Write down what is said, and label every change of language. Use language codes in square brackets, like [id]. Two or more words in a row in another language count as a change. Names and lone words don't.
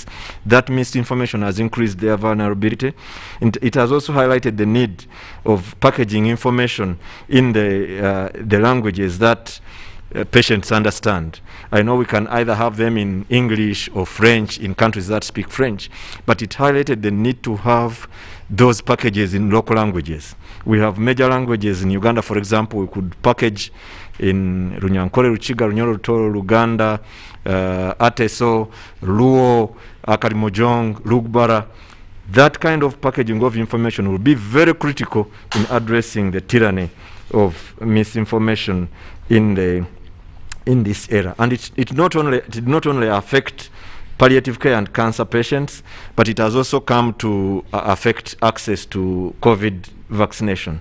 [en] That misinformation has increased their vulnerability. And it has also highlighted the need of packaging information in the languages that patients understand. I know we can either have them in English or French in countries that speak French, but it highlighted the need to have those packages in local languages. We have major languages in Uganda, for example. We could package in Runyankore, Ruchiga, Runyoro, Rutoro, Luganda, Ateso, Luo, Akarimojong, Lugbara. That kind of packaging of information will be very critical in addressing the tyranny of misinformation in this era. And it did not only affect palliative care and cancer patients, but it has also come to affect access to COVID vaccination.